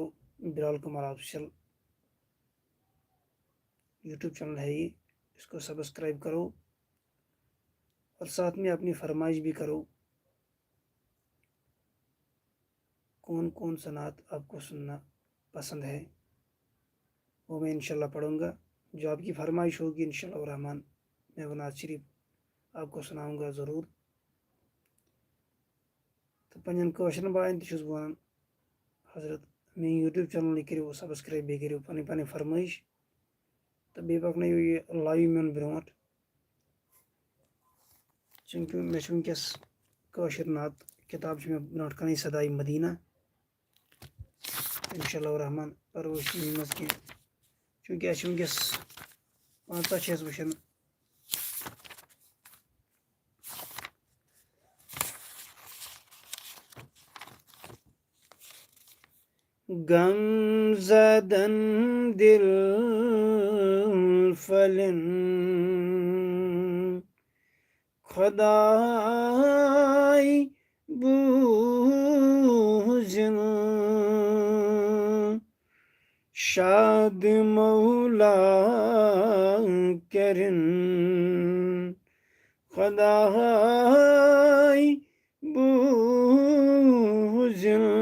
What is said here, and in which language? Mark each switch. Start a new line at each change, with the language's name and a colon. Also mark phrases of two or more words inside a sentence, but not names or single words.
Hindi: बिलाल कुमार
English: official YouTube channel
Hindi: है ये, इसको सब्सक्राइब करो और साथ में अपनी फरमाइश भी करो कौन कौन सा नात आपको सुनना पसंद है वो मैं इंशाल्लाह पढ़ूँगा। जो आपकी फरमाइश होगी
Arabic: إن شاء الله الرحمن
Hindi: मैं वो नात शरीफ आपको सुनाऊँगा ज़रूर।
Kashmiri: तो पन कौशन बायन तुस वन हजरत मे
English: YouTube channel
Kashmiri: करो सब्सक्राइब बे करो पन पन फरमाइश तो बे पकन ये लाइव मेन ब्रोट चूँकि मे वनकस कौशर नात किताब मे ब्रोट कन सदाई मदीना
Arabic: إن شاء الله الرحمن
Kashmiri: परवश मज कह चूँकि वनकस 15 वुन गम ज़दन दिल फलन खुदाई बूझन शाद मौला करन खुदाई बूझन।